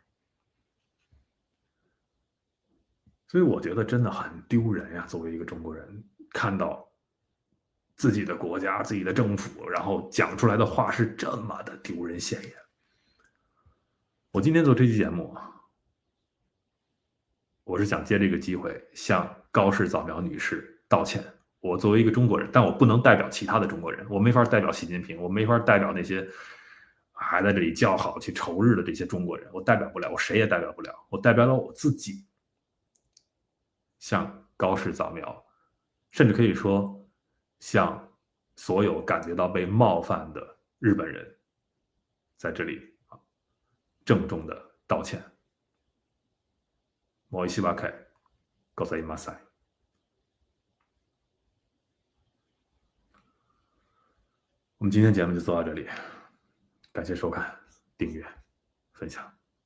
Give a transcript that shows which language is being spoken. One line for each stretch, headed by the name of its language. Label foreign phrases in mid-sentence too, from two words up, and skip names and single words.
Chinese: 所以我覺得真的很丟人呀，作為一個中國人，看到自己的國家、自己的政府，然後講出來的話是這麼的丟人現眼。我今天做這期節目，我是想借這個機會向高氏早苗女士道歉。我作為一個中國人，但我不能代表其他的中國人，我沒法代表習近平，我沒法代表那些還在這裡叫好去仇日的這些中國人，我代表不了，我誰也代表不了，我代表了我自己，向高氏早苗，甚至可以說向所有感覺到被冒犯的日本人，在這裡鄭重的道歉。
Japanese: 申し訳ございません。
Chinese: 我們今天節目就做到這裡，感謝收看、訂閱、分享。